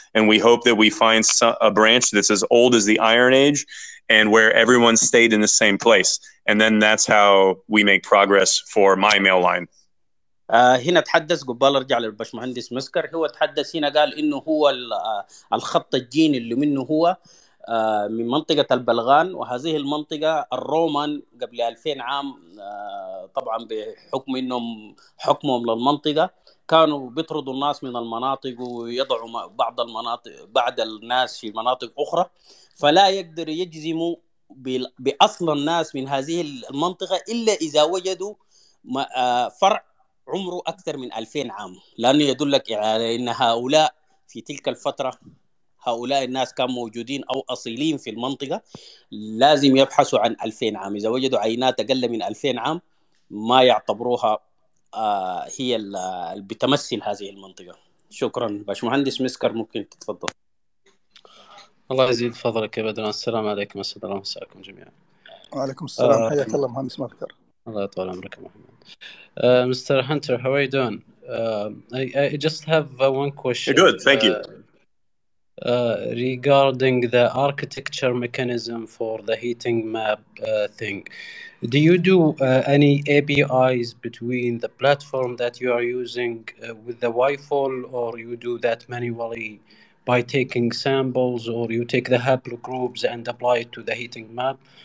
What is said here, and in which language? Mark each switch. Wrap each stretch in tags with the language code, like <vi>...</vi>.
<en>And we hope that we find a branch that's as old as the Iron Age and where everyone stayed in the same place. And then that's how we make progress for my mail line.</en> <ar>هنا تحدث قبل ارجع للباشمهندس مسكر. هو تحدث هنا قال انه هو الخط الجيني اللي منه هو من منطقة البلغان، وهذه المنطقة الرومان قبل 2000 عام طبعا بحكم انهم حكمهم للمنطقة كانوا بيطردوا الناس من المناطق ويضعوا بعض الناس في مناطق أخرى، فلا يقدر يجزموا بأصل الناس من هذه المنطقة إلا إذا وجدوا فرع عمره أكثر من 2000 عام، لأنه يدلك على أن هؤلاء في تلك الفترة هؤلاء الناس كانوا موجودين أو أصيلين في المنطقة، لازم يبحثوا عن 2000 عام. إذا وجدوا عينات أقل من 2000 عام ما يعتبروها هي اللي بتمثل هذه المنطقة. شكرا. باشمهندس مسكر ممكن تتفضل. الله يزيد فضلك يا بدران. السلام عليكم، أسعد الله مساءكم جميعا. وعليكم السلام. حياك الله مهندس مذكر. الله يطول عمرك يا محمد. Mr.</ar> <en>Hunter, how are you doing? I just have one question. Good, thank you. Regarding the architecture mechanism for the heating map thing, do you do any APIs between the platform that you are using with the YFOL, or you do that manually by taking samples, or you take the haplogroups and apply it to the heating map?</en>